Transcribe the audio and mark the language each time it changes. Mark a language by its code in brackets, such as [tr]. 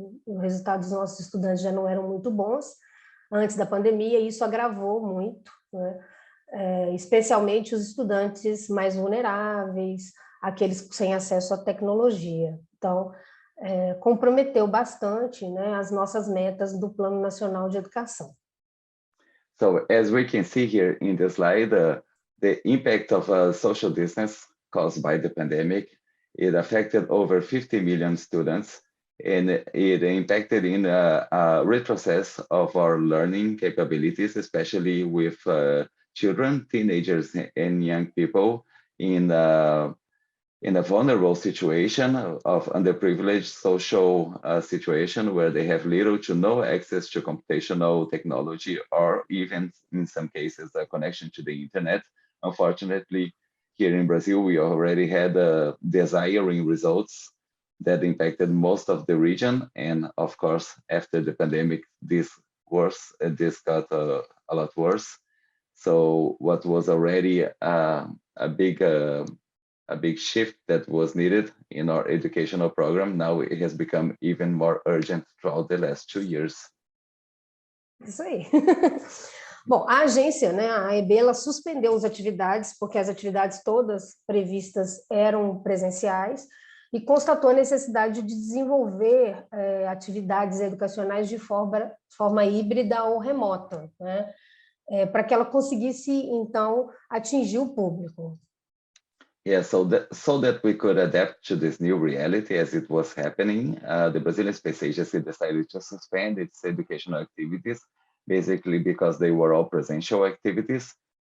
[pt] Os resultados dos nossos estudantes já não eram muito bons antes da pandemia, e isso agravou muito, né? Especialmente os estudantes mais vulneráveis, aqueles sem acesso à tecnologia. Então, comprometeu bastante, né, as nossas metas do Plano Nacional de Educação. [en] So, as we can see here in the slide, the impact of social distance caused by the pandemic, it affected over 50 million students, and it impacted in a retrocess of our learning capabilities, especially with children, teenagers, and young people in a vulnerable situation of underprivileged social situation where they have little to no access to computational technology, or even in some cases a connection to the internet. Unfortunately, here in Brazil, we already had desiring results that impacted most of the region. And of course, after the pandemic, this got a lot worse. So what was already a big shift that was needed in our educational program, now it has become even more urgent throughout the last 2 years. [pt] Isso aí. Bom, a agência, né, a EB, ela suspendeu as atividades, porque as atividades todas previstas eram presenciais, e constatou a necessidade de desenvolver atividades educacionais de forma híbrida ou remota, né, para que ela conseguisse, então, atingir o público. [en] Yeah, so that we could adapt to this new reality as it was happening, the Brazilian Space Agency decided to suspend its educational activities, basically because they were all presential activities.